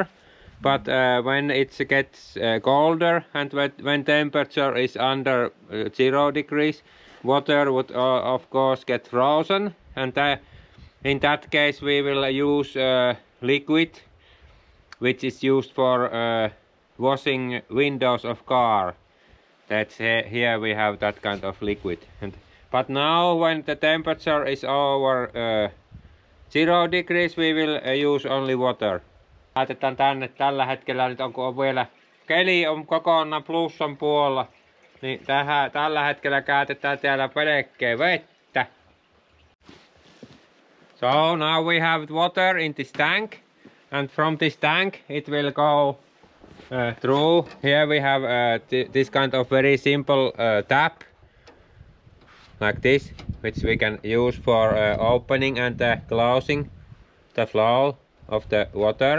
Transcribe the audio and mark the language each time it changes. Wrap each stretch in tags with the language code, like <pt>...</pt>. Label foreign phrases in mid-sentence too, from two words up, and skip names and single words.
<en>But when it gets colder and when temperature is under 0 degrees, water would of course get frozen, and in that case we will use liquid which is used for washing windows of car. That's here we have that kind of liquid. But now when the temperature is over 0 degrees, we will use only water.</en> <fi>Laitetaan tänne tällä hetkellä nyt, on vielä keli on kokonaan plussan puolella, niin tällä hetkellä käytetään täällä pelkkää vettä.</fi> <en>So now we have water in this tank, and from this tank it will go through. Here we have this kind of very simple tap like this, which we can use for opening and closing the flow of the water.</en>